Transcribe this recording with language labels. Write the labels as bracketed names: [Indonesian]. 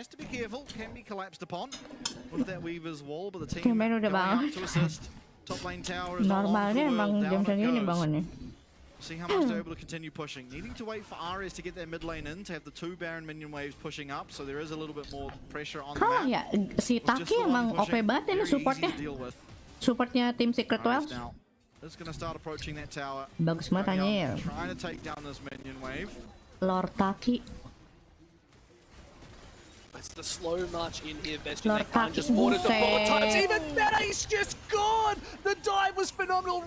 [English] Has to be careful, can be collapsed upon with that Weaver's wall, but the team going up to assist. Top lane tower is not on for the world, down it goes. See how much they're able to continue pushing. Needing to wait for Ares to get their mid lane in, to have the 2 Baron minion waves pushing up, so there is a little bit more pressure on the map. [Indonesian] Ya, si Taki emang OP banget ini supportnya. Supportnya tim Secret Wells. [English] It's going to start approaching that tower. [Indonesian] Bagus banget Anyel. [English] Trying to take down this minion wave. Lord Taki. It's the slow march in here, Vestian. They can't just board it the 4 times. Even better, he's just gone! The dive was phenomenal.